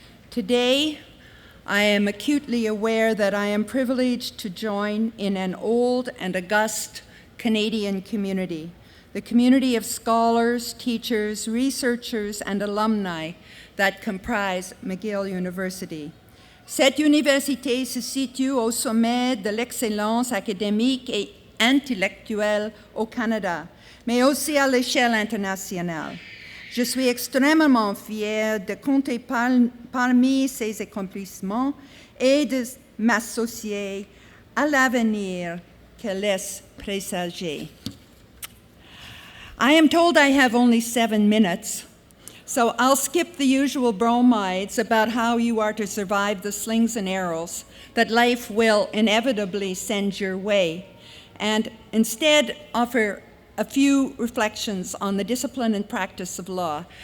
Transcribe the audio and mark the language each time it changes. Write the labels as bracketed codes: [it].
[en] Today, I am acutely aware that I am privileged to join in an old and august Canadian community, the community of scholars, teachers, researchers, and alumni that comprise McGill University. [fr] Cette université se situe au sommet de l'excellence académique et intellectuelle au Canada, mais aussi à l'échelle internationale. Je suis extrêmement fière de compter parmi ces accomplissements et de m'associer à l'avenir qu'elle laisse présager. [en] I am told I have only 7 minutes, so I'll skip the usual bromides about how you are to survive the slings and arrows that life will inevitably send your way, and instead offer a few reflections on the discipline and practice of law.